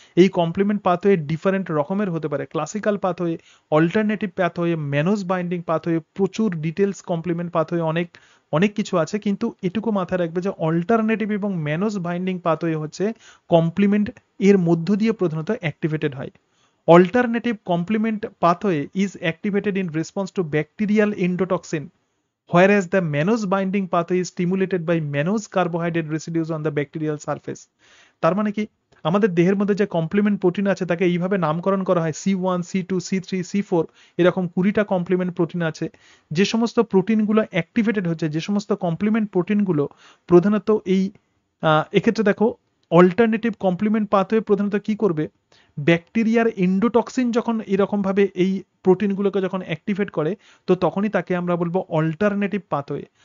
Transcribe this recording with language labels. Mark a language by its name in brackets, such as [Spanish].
[Bangla] এই complement pathway different রকমের হতে পারে, classical pathway, alternative pathway, ম্যানোস binding pathway, প্রচুর ডিটেলস কমপ্লিমেন্ট পাথওয়ে অনেক অনেক কিছু আছে, কিন্তু এটুকু মাথায় রাখবে যে অল্টারনেটিভ এবং ম্যানোজ বাইন্ডিং পাথওয়ে হচ্ছে কমপ্লিমেন্ট এর মধ্য দিয়ে প্রধানত অ্যাক্টিভেটেড হয়। [English] Alternative complement pathway is activated in response to bacterial endotoxin, whereas the mannose binding pathway is stimulated by mannose carbohydrate residues on the bacterial surface। [Bangla] তার মানে কি, আমাদের দেহের মধ্যে যে কমপ্লিমেন্ট প্রোটিন আছে তাকে এইভাবে নামকরণ করা হয় C1, C2, C3, C4, এরকম 20টা কমপ্লিমেন্ট প্রোটিন আছে। যে সমস্ত প্রোটিনগুলো অ্যাক্টিভেটেড হচ্ছে, যে সমস্ত কমপ্লিমেন্ট প্রোটিনগুলো প্রধানত এই এক্ষেত্রে দেখো অল্টারনেটিভ কমপ্লিমেন্ট পাথওয়ে প্রধানত কি করবে, ব্যাকটেরিয়ার এন্ডোটক্সিন যখন এরকম ভাবে এই প্রোটিনগুলোকে যখন অ্যাক্টিভেট করে, তো তখনই তাকে আমরা বলবো অল্টারনেটিভ পাথওয়ে।